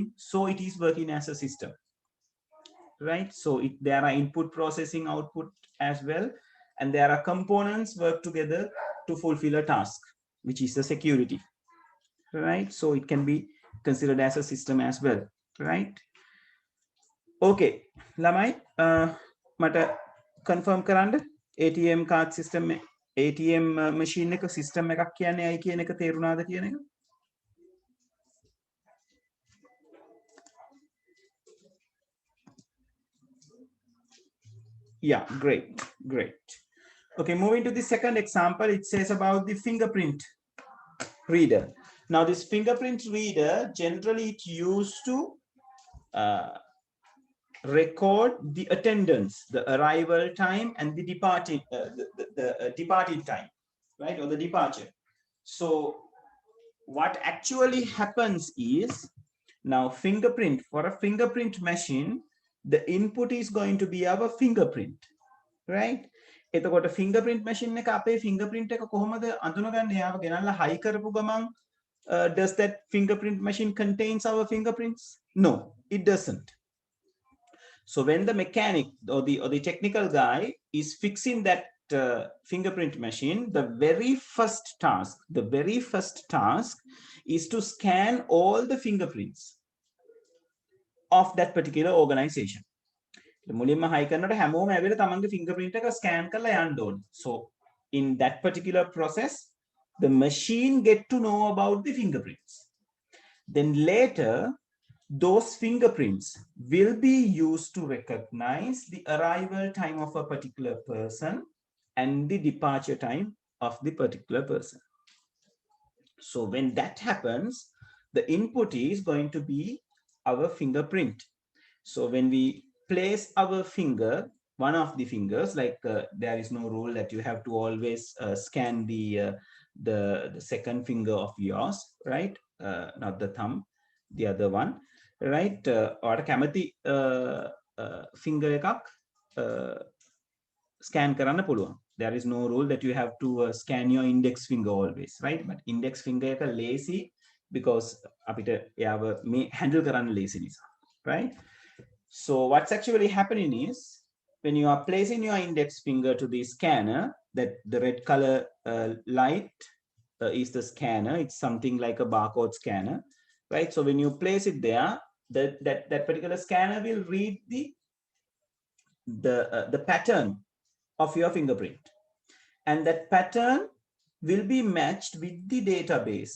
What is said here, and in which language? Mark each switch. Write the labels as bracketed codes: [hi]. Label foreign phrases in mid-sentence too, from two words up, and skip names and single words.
[en] So it is working as a system, right? So there are input processing, output as well, and there are components work together to fulfill a task, which is the security, right? So it can be considered as a system as well, right? [si] Okay, ළමයි මට confirm කරන්න [en] ATM card system, ATM machine [si] එක system එකක් කියන්නේ අයි කියන එක තේරුණාද කියන එක? [en] Yeah, great. Okay, moving to the second example, it says about the fingerprint reader. Now this fingerprint reader, generally it used to record the attendance, the arrival time, and the departing departing time, right, or the departure. So what actually happens is, now fingerprint, for a fingerprint machine, the input is going to be our fingerprint, right? [si] එතකොට [en] fingerprint machine [si] එක අපේ fingerprint එක කොහොමද අඳුනගන්නේ? එයාව ගෙනල්ලා high කරපු ගමන් [en] does that fingerprint machine contains our fingerprints? No, it doesn't. So when the mechanic or the technical guy is fixing that fingerprint machine, the very first task is to scan all the fingerprints of that particular organization. [si] මුලින්ම high කරනකොට හැමෝම ඇවිල්ලා තමන්ගේ [en] fingerprint එක scan [si] කරලා යන්න ඕනේ. [en] So in that particular process, the machine get to know about the fingerprints. Then later, those fingerprints will be used to recognize the arrival time of a particular person and the departure time of the particular person. So when that happens, the input is going to be our fingerprint. So when we place our finger, one of the fingers, like there is no rule that you have to always scan the second finger of yours, right? Not the thumb, the other one, right? [si] Or කැමති finger එකක් scan කරන්න පුළුවන්. [en] There is no rule that you have to scan your index finger always, right? But index finger [si] එක lazy because අපිට එයාව මේ handle කරන්න lazy නිසා, [en] right? So what's actually happening is when you are placing your index finger to the scanner, that the red color light is the scanner. It's something like a barcode scanner, right? So when you place it there, that particular scanner will read the pattern of your fingerprint, and that pattern will be matched with the database.